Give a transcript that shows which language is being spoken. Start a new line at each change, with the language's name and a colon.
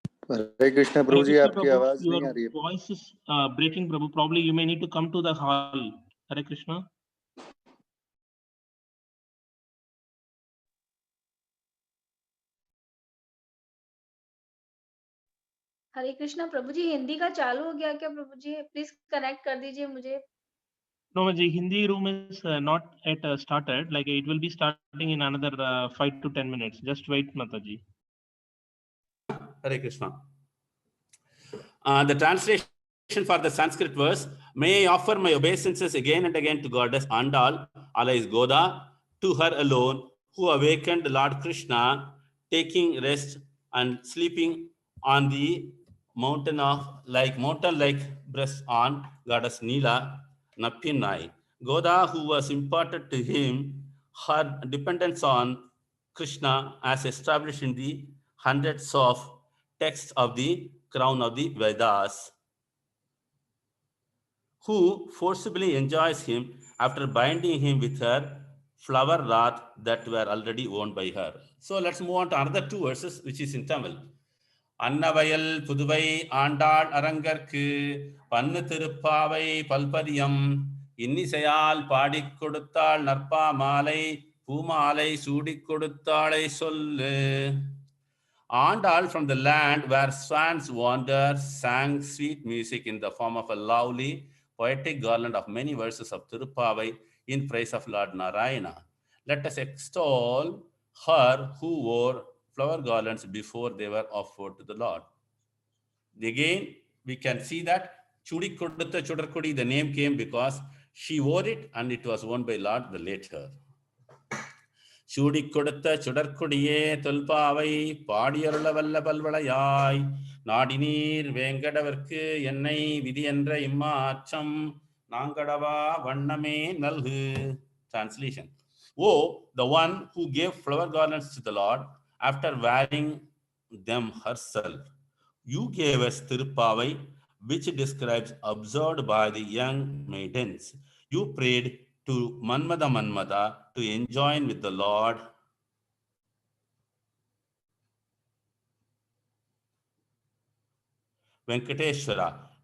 Hindi: हरे कृष्णा प्रभु जी, आपकी आवाज नहीं आ रही है.
English: Voice is breaking, Prabhu. Probably you may need to come to the hall. Hare Krishna.
Hindi: हरे कृष्णा प्रभु जी, हिंदी का चालू हो गया क्या प्रभु जी? प्लीज कनेक्ट कर दीजिए मुझे।
English: No, Maji, Hindi room is not yet started. Like it will be starting in another 5 to 10 minutes. Just wait, Mataji. Hare Krishna. The translation for the Sanskrit verse, may I offer my obeisances again and again to Goddess Andal, alias Goda, to her alone, who awakened Lord Krishna, taking rest and sleeping on the mountain like breast on Goddess Neela Nappinai. Goda, who was imparted to him her dependence on Krishna as established in the hundreds of texts of the crown of the Vedas, who forcibly enjoys him after binding him with her flower wreath that were already owned by her. So let's move on to another two verses, which is in Tamil.
Tamil: அன்னவயல் Puduvai Andal அரங்கற்கு பன்னு திருப்பாவை பல்பதியம் இன்னிசையால் பாடிக் கொடுத்தாள் நற்பா மாலை பூமாலை சூடிக் கொடுத்தாளை சொல்லு.
English: Andal from the land where swans wander sang sweet music in the form of a lovely poetic garland of many verses of Tirupavai in praise of Lord Narayana. Let us extol her who wore flower garlands before they were offered to the Lord. Again, we can see that Chudi Kodutta Chudarkudi, the name came because she wore it and it was worn by Lord the later.
Tamil: சூடி கொடுத்த சுடற்கொடியே தொல்பாவை பாடியருள வல்ல பல்வளையாய் நாடினீர் வேங்கடவர்க்கு என்னை விதி என்ற இம்மாற்றம் நாங்கடவா வண்ணமே நல்கு.
English: Translation. Oh, the one who gave flower garlands to the Lord after wearing them herself, you gave us Tirupavai, which describes observed by the young maidens. You prayed to Manmada to enjoin with the Lord Venkateshwara.